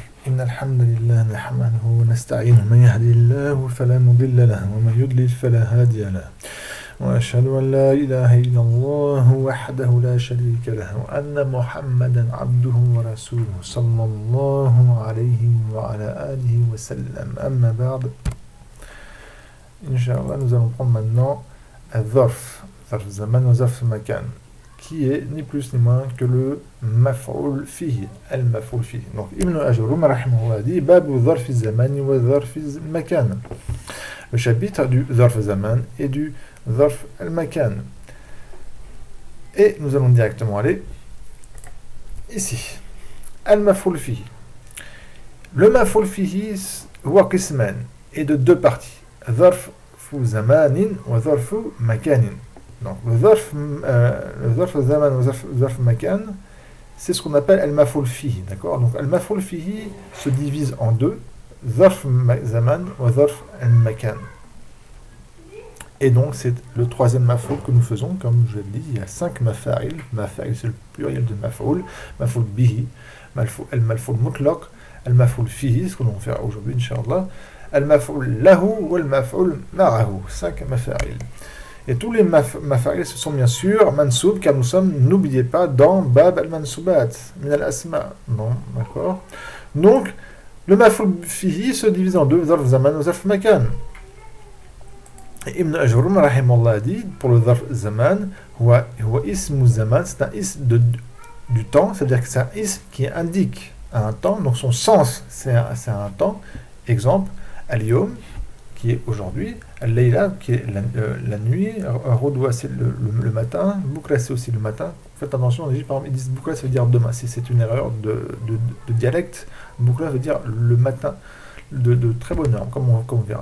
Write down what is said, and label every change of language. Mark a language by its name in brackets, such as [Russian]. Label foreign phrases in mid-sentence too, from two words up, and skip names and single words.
[Arabic] إن الحمد لله نحمده ونستعينه من يهدي الله فلا مضل له ومن يضلل فلا هادي له وأشهد أن لا إله إلا الله وحده لا شريك له وأن محمدا عبده ورسوله صلى الله عليه وعلى آله وسلم. أما بعد, إن شاء الله, [French] nous allons prendre maintenant [Arabic] ظرف زمان وظرف مكان, [French] qui est ni plus ni moins que le [Arabic] مفعول فيه، المفعول فيه. [French] Donc Ibn Ajurrum rahimahullah dit [Arabic] باب ظرف زمان وظرف مكان, [French] le chapitre du [Arabic] ظرف زمان [French] et du [Arabic] ظرف المكان. [French] Et nous allons directement aller ici. [Arabic] المفعول فيه. Le مفعول فيه هو قسمان [French] est de deux parties. [Arabic] ظرف زمان وظرف مكان. [French] Donc le [Arabic] ظرف زمان [French] ou [Arabic] ظرف مكان, [French] c'est ce qu'on appelle [Arabic] المفعول فيه, [French] d'accord? Donc [Arabic] المفعول فيه [French] se divise en deux, [Arabic] ظرف زمان وظرف المكان. [French] Et donc c'est le troisième maf'ul que nous faisons, comme je l'ai dit, il y a 5 mafa'il. Mafa'il c'est le pluriel de maf'ul, [Arabic] مفعول به، المفعول المطلق، المفعول فيه, [French] ce que l'on va faire aujourd'hui, [Arabic] إن شاء الله. المفعول له [French] ou [Arabic] المفعول معه, [French] 5 mafa'il. Et tous les mafa'il, ce sont bien sûr mansoub, car nous sommes, n'oubliez pas, dans [Arabic] باب المنصوبات، من الأسماء. [French] Non, d'accord? Donc, le maf'ul fihi se divise en deux, [Arabic] ظرف زمان ou ظرف مكان. [French] Ibn Ajurrum rahimahullah dit, pour le [Arabic] ظرف زمان, هو اسم زمان, [French] c'est un ism du temps, c'est-à-dire que c'est un ism qui indique un temps, donc son sens, c'est un temps. Exemple, Al-Yom, qui est aujourd'hui, Al-Layla, qui est la nuit, Rodwa, c'est le matin, Boukra, c'est aussi le matin. Faites attention, en Égypte, par exemple, ils disent Boukra, ça veut dire demain. Si c'est une erreur de dialecte, Boukra veut dire le matin, de très bonne heure, comme on verra.